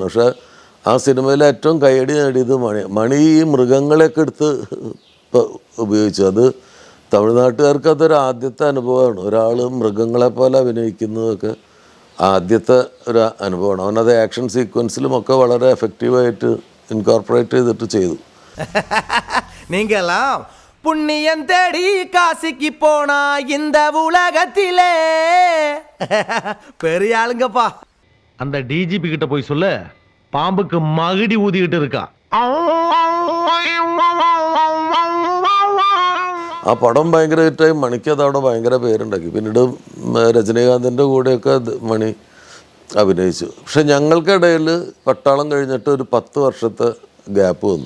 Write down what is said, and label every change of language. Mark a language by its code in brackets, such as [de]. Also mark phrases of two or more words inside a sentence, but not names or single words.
[ml] പക്ഷേ ആ സിനിമയിൽ ഏറ്റവും കയ്യടി നേടിയത് മണി ഈ മൃഗങ്ങളെയൊക്കെ എടുത്ത് ഉപയോഗിച്ചു. അത് തമിഴ്നാട്ടുകാർക്ക് അതൊരു ആദ്യത്തെ അനുഭവമാണ്. ഒരാൾ മൃഗങ്ങളെ പോലെ അഭിനയിക്കുന്നതൊക്കെ ആദ്യത്തെ ഒരു അനുഭവമാണ്. അവനത് ആക്ഷൻ സീക്വൻസിലും ഒക്കെ വളരെ എഫക്റ്റീവായിട്ട് ഇൻകോർപ്പറേറ്റ് ചെയ്തിട്ട് ചെയ്തു. [ta] நீங்கெல்லாம் புண்ணியம் தேடி காசிக்கு போனா இந்த உலகத்திலே பெரிய ஆளுங்கப்பா. அந்த டிஜிபி கிட்ட போய் சொல்லு, பாம்புக்கு மகுடி ஊதிக்கிட்டு இருக்கா. [ml] ആ പടം ഭയങ്കര ഹിറ്റായി. മണിക്ക് അതവിടെ ഭയങ്കര പേരുണ്ടാക്കി. പിന്നീട് രജനീകാന്തിൻ്റെ കൂടെയൊക്കെ മണി അഭിനയിച്ചു. പക്ഷെ ഞങ്ങൾക്കിടയിൽ പട്ടാളം കഴിഞ്ഞിട്ട് ഒരു 10 വർഷത്തെ ഗ്യാപ്പ് വന്നു.